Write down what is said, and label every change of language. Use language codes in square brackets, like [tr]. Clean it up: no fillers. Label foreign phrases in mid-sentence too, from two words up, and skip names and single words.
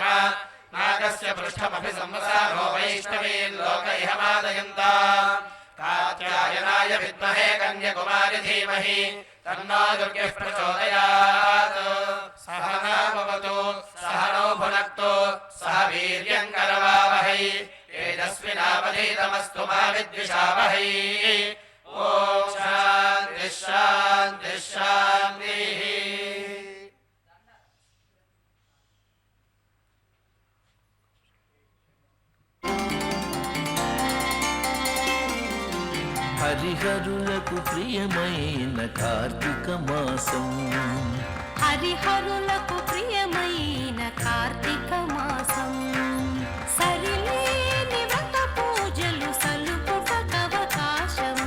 [sa] नागस्य पृष्ठमभि संवसारो वैष्णवीम् लोक इह मादयन्ताम् कात्यायनाय विद्महे कन्यकुमारि धीमहि तन्नो दुर्गिः प्रचोदयात् सह नः भवतु सह नौ भुनक्तु सह वीर्यम् करवावहै तेजस्विनावधीतमस्तु मा विद्विषावहै ॐ शान्तिः शान्तिः शान्तिः [te] హరిహరులకు ప్రియమైన కార్తీక మాసం హరిహరులకు ప్రియమైన కార్తీక మాసం సరిలేని వ్రత పూజలు సలుపుటకవకాశం